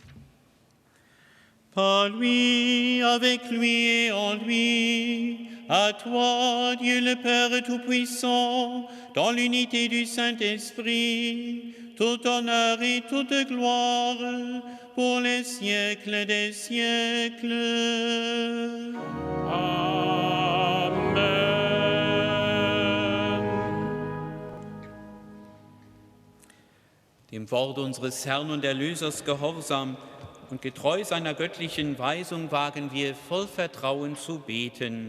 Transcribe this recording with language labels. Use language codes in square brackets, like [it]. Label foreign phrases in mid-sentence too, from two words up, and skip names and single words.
[fr] Par lui, avec lui et en lui, à toi, Dieu le Père Tout-Puissant, dans l'unité du Saint-Esprit, tout honneur et toute gloire pour les siècles des siècles. Amen. [de] Dem Wort unseres Herrn und Erlösers gehorsam und getreu seiner göttlichen Weisung wagen wir voll Vertrauen zu beten.